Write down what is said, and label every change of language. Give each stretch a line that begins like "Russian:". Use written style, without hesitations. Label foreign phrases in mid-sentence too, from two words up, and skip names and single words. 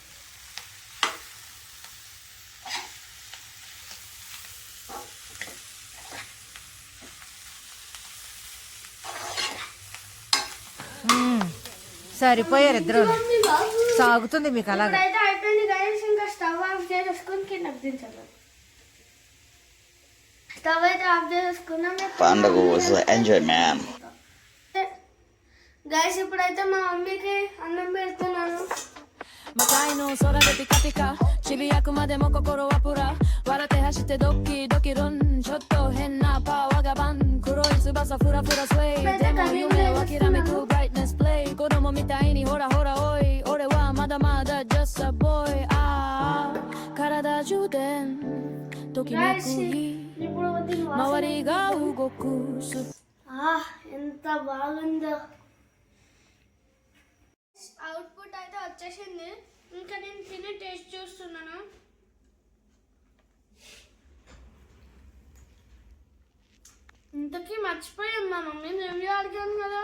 Telugu: సరిపోయారు ఇద్దరు, సాగుతుంది మీకు అలాగే. ఇప్పుడైతే అయిపోయింది గైస్, ఇంకా
English: stove off
Telugu: చేసేసుకొని కిందకి దించాలి. స్టవ్ అయితే ఆఫ్ చేసుకున్నాం. పండగ
English: enjoy man.
Telugu: గైస్ ఇప్పుడైతే మా మమ్మీకి అన్నం పెడుతున్నాను.
Japanese: 魔界の空でピカピカ渋谷区までも心はプラ笑って走ってドキドキルンちょっと変なパワーがバン黒い翼フラフラスウェイでも夢を諦めくブライトネスプレイ子供みたいにほらほらおい俺はまだまだ
English: just a boy
Japanese: ああ体充電ときめ
Telugu: గైస్
Japanese: く日
Telugu: ఇప్పుడు దీని
Japanese: 周
Telugu: వాసన
Japanese: りが動く
Telugu: ఎంత బాగుందో. అవుట్పుట్ అయితే వచ్చేసింది. ఇంకా నేను తిని టేస్ట్ చూస్తున్నాను. ఇంతకీ మర్చిపోయాం మా మమ్మీని రివ్యూ అడిగాను కదా.